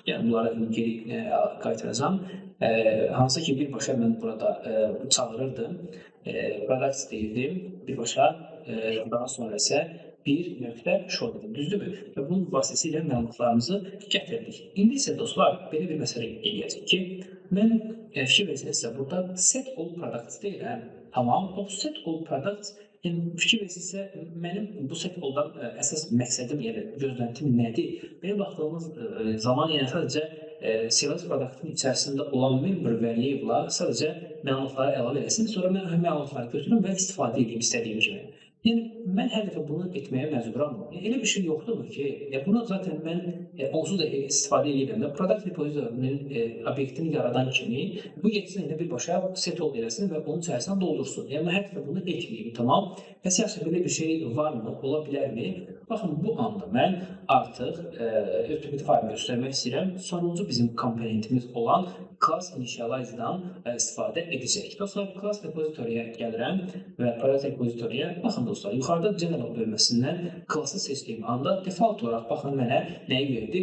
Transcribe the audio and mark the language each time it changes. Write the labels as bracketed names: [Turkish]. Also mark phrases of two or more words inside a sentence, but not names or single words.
[Azerbaijani] Yəni, bunları geri qaytaracağım. Hansı ki, birbaşa mən burada çağırırdım. Products deyirdim, birbaşa daha sonra isə bir nöqtə show dedim, düzdürmü? Və bunun vasitəsilə məlumatlarımızı gətirdik. İndi isə dostlar, belə bir məsələ eləyəcək ki, mən fikir versənizsə, burada [English] set all products [Azerbaijani] deyirəm. Tamam, o [English] set all products, [Azerbaijani] fikir versənizsə, mənim bu [English] set all- [Azerbaijani] dan əsas məqsədim, yəni gözləntim nədir? Belə baxdığımız zaman, yəni sadəcə [English] sales product- [Azerbaijani] ın içərisində olan [English] member value- [Azerbaijani] la sadəcə məlumatları əlavə eləsin, sonra mən məlumatları götürüm və istifadə edeyim istədiyim kimi. Yəni, mən hər dəfə bunu etməyə məcburam. Elə bir şey yoxdurmu ki, bunu zaten mən onsuz da istifadə edirəm də, [English] product repository'nin [Azerbaijani] obyektini yaradan kimi bu getsin elə birbaşa [English] set all [Azerbaijani] eləsin və onun içərisində doldursun. Yəni, hər dəfə bunu etməyim, tamam. Və siyasi belə bir şey varmı, ola bilərmi? Baxın, bu anda mən artıq ötürü faylını göstərmək istəyirəm. Sonuncu bizim komponentimiz olan [English] class initialize- [Azerbaijani] dan istifadə edəcək. Dostlar, [English] class repository- [Azerbaijani] yə gəlirəm və [English] product repository- [Azerbaijani] yə baxın dostlar, yuxarıda general bölməsindən class-ı seçdiyim anda default olaraq baxın mənə nəyi verdi?